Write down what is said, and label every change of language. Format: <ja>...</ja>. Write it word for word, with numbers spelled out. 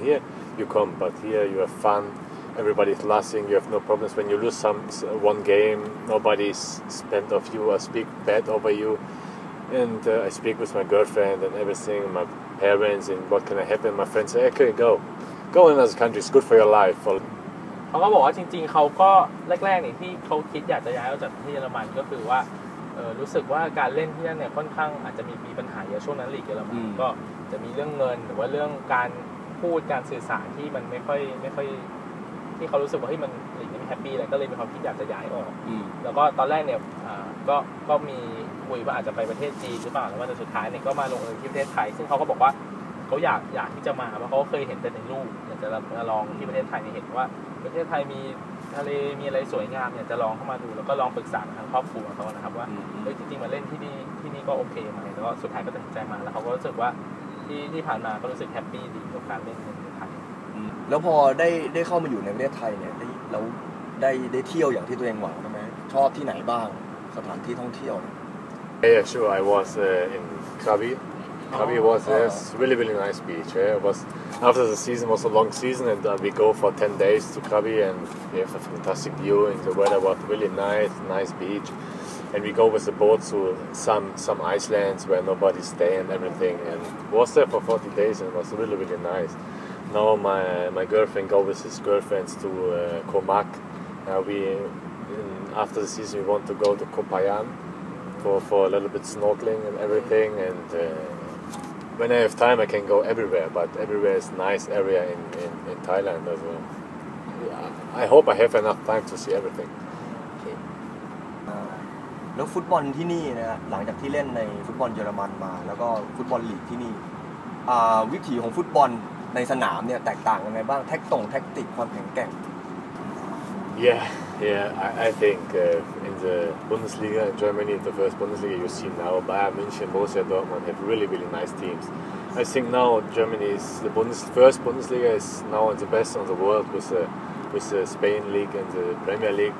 <en>And here you come, but here you have fun, everybody's laughing, you have no problems. When you lose some one game, nobody's spent of you or speak bad over you. And uh, I speak with my girlfriend and everything, my parents, and what can I happen. My friends say, okay, go. Go in other countries, good for your life.</en> <th>เขาก็บอกว่าจริงๆเขาก็แรกๆเนี่ยที่เขาคิดอยากจะย้ายออกจากที่เยอรมันก็คือว่าเอ่อรู้สึกว่าการเล่นที่นั่นเนี่ยค่อนข้างอาจจะมีมีปัญหาเยอะช่วงนั้นลีกเยอรมันก็จะมีเรื่องเงินหรือว่าเรื่องการพูดการสื่อสารที่มันไม่ค่อยไม่ค่อย ที่เขารู้สึกว่าเฮ้ยมันลีกนี้ไม่แฮปปี้อะไรก็เลยมีความคิดอยากจะย้ายออกแล้วก็ตอนแรกเนี่ยอ่าก็ก็มีคุยว่าอาจจะไปประเทศจีนหรือเปล่าแต่ว่าสุดท้ายเนี่ยก็มาลงเอยที่ประเทศไทยซึ่งเขาก็บอกว่าเขาอยากอยากที่จะมาเพราะเขาเคยเห็นแต่ในรูปอยากจะลองที่ประเทศไทยเนี่ยเห็นว่าประเทศไทยมีทะเลมีอะไรสวยงามเนี่ยจะลองเข้ามาดูแล้วก็ลองปรึกษาทางครอบครัวเขานะครับว่าเฮ้ยจริงๆมาเล่นที่นี่ที่นี่ก็โอเคไหมแล้วก็สุดท้ายก็ตัดสินใจมาแล้วเขาก็รู้สึกว่าที่ที่ผ่านมาก็รู้สึกแฮปปี้ดีกับการเล่นในประเทศไทย แล้วพอได้ได้เข้ามาอยู่ในประเทศไทยเนี่ยได้เราได้ได้เที่ยวอย่างที่ตัวเองหวังไหมชอบที่ไหนบ้างสถานที่ท่องเที่ยว</th> <en>Yeah, sure. I was uh, in Krabi. Krabi was a yes, really, really nice beach. Yeah. It was, after the season was a long season, and uh, we go for ten days to Krabi, and we have a fantastic view, and the weather was really nice, nice beach. And we go with the boat to some, some islands where nobody stay and everything, and was there for forty days, and it was really, really nice. Now my, my girlfriend go with his girlfriends to uh, Comac. Uh, we, in, after the season, we want to go to Copayan for, for a little bit snorkeling and everything, and uh,When I have time, I can go everywhere, but everywhere is a nice area in, in, in Thailand as well. Yeah, I hope I have enough time to see everything. Okay.</en> <th>แล้วฟุตบอลที่นี่นะหลังจากที่เล่นในฟุตบอลเยอรมันมาแล้วก็ฟุตบอลลีกที่นี่วิถีของฟุตบอลในสนามเนี่ยแตกต่างกันไงบ้างแท็กติกแท็กติกความแข็งแกร่ง</th> <en>Yeah, yeah. I, I think uh, in the Bundesliga in Germany, the first Bundesliga you see now, Bayern München, Borussia Dortmund have really, really nice teams. I think now Germany is the Bundes, first Bundesliga is now the best in the world with the with the Spain league and the Premier League.</en>